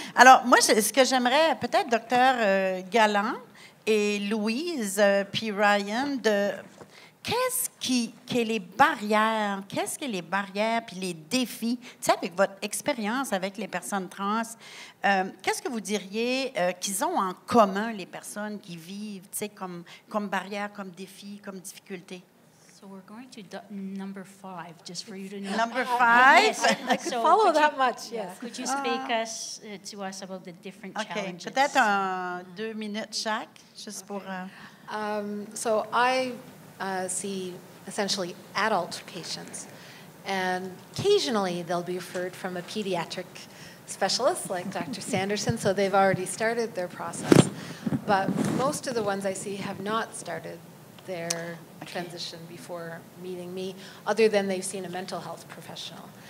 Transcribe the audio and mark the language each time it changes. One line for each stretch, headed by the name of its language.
French: Alors, moi, ce que j'aimerais, peut-être, docteur Galland et Louise, puis Ryan, qu'est-ce qui est les barrières? Qu'est-ce que les barrières puis les défis? Tu sais, avec votre expérience avec les personnes trans, qu'est-ce que vous diriez qu'ils ont en commun, les personnes qui vivent, tu sais, comme barrières, comme défis, comme difficultés?
English: So we're going to number 5, just for you to know. Number 5? Yes. I could follow that much, yes. Could you speak to us about the different challenges?
French: Peut-être 2 minutes chaque, juste pour...
English: So I see essentially adult patients, and occasionally they'll be referred from a pediatric specialist like Dr. Sanderson, so they've already started their process. But most of the ones I see have not started their transition before meeting me, other than they've seen a mental health professional.